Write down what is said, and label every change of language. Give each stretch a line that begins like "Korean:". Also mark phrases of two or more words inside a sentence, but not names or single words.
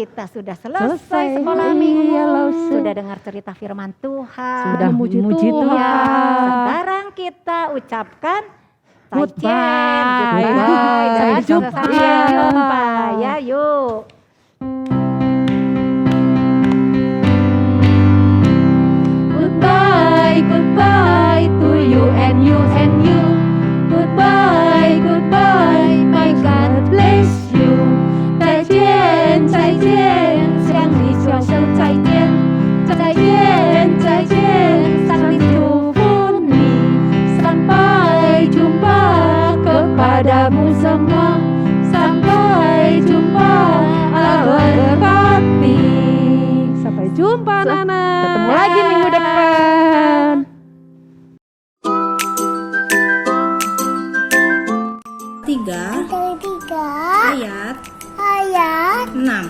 Indonesian: sudah selesai sekolah minggu. Iya, Lause. Sudah dengar cerita firman Tuhan. Sudah memuji Tuhan. Iya. Sekarang kita ucapkan Goodbye. Goodbye. Dan Sampai jumpa. sampai jumpa. Ya, yuk. Goodbye, goodbye to you and you and you. Goodbye, goodbye, my God bless you.
Chinese: 再见，再见，向你说声再见。再见，再见，上帝祝福你。
Indonesian: Sampai jumpa kepadamu semua. Sampai jumpa, Allah berkati. Sampai jumpa, anak-anak. Ketemu lagi minggu depan. Tiga ayat 6.